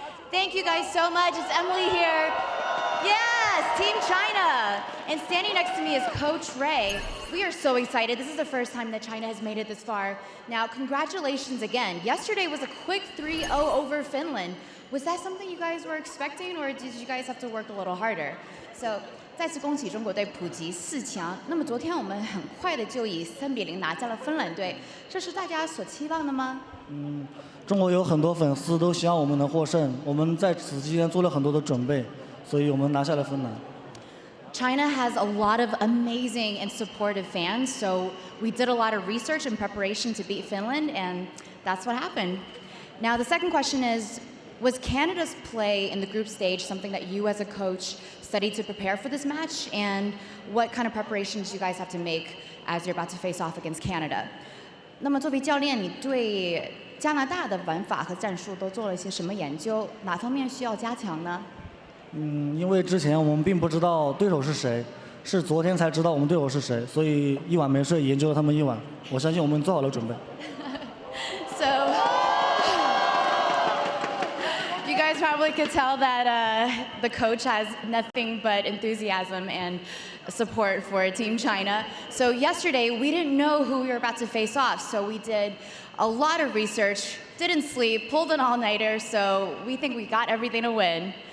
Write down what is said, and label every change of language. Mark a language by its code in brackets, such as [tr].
[en] Thank you guys so much. It's Emily here. Yes, Team China. And standing next to me is Coach Ray. We are so excited. This is the first time that China has made it this far. Now, congratulations again. Yesterday was a quick 3-0 over Finland. Was that something you guys were expecting, or did you guys have to work a little harder? [zh] So, 再次恭喜中国队普及4强。那么昨天我们很快的就以3-0拿下了芬兰队，这是大家所期望的吗？中国有很多粉丝都希望我们能获胜，我们在此期间做了很多的准备，所以我们拿下了芬兰。 [en] China has a lot of amazing and supportive fans, so we did a lot of research and preparation to beat Finland, and that's what happened. Now, the second question is, was Canada's play in the group stage something that you as a coach studied to prepare for this match? And what kind of preparations do you guys have to make as you're about to face off against Canada? [zh] 那么作为教练，你对加拿大的玩法和战术都做了一些什么研究？哪方面需要加强呢？因为之前我们并不知道对手是谁，是昨天才知道我们对手是谁，所以一晚没睡研究了他们一晚。我相信我们做好了准备。 [en] So, you guys probably could tell that the coach has nothing but enthusiasm and support for Team China. So yesterday, we didn't know who we were about to face off, so we did a lot of research, didn't sleep, pulled an all-nighter, so we think we got everything to win.